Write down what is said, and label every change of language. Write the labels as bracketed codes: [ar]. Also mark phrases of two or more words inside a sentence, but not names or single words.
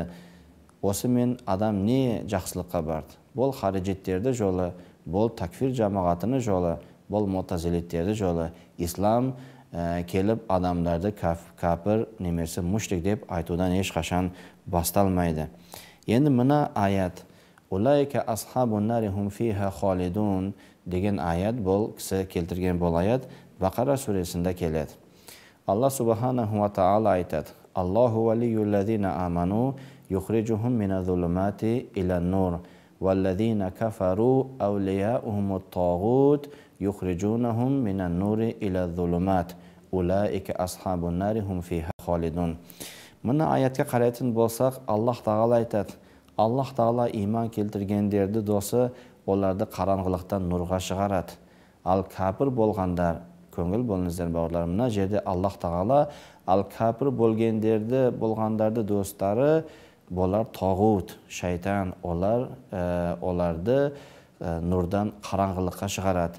[kk] Осымен адам не жақсылыққа барды? Бұл харижиттерді жолы, бұл такфир жамағатыны жолы, бұл мутазилиттерді жолы. Ислам келіп адамдарды кәпір немесе мушрик деп айтудан ешқашан басталмайды. Енді мына аят [ar] «أولئك أصحاب النار هم فيها خالدون» [kk] деген аят, бұл кісі келтірген бұл аят Бақара сүресінде келеді. [ar] الله سبحانه وتعالى айтады: الله ولي الذين آمنوا يخرجهم من الظلمات إلى النور والذين كفروا أولياؤهم الطاغوت يخرجونهم من النور إلى الظلمات أولئك أصحاب النار هم فيها خالدون. [kk] Мына аятқа қарайтын болсақ, Аллах тағала айтады: Аллах тағала иман келтіргендерді досы, оларды қараңғылықтан нұрға шығарады. Ал кәпір болғандар, көңіл болыңыздар бауырлар, мына жерде Аллах тағала ал кәпір болғандарды достары, болар тағут, шайтан, оларды нұрдан қараңғылыққа шығарады.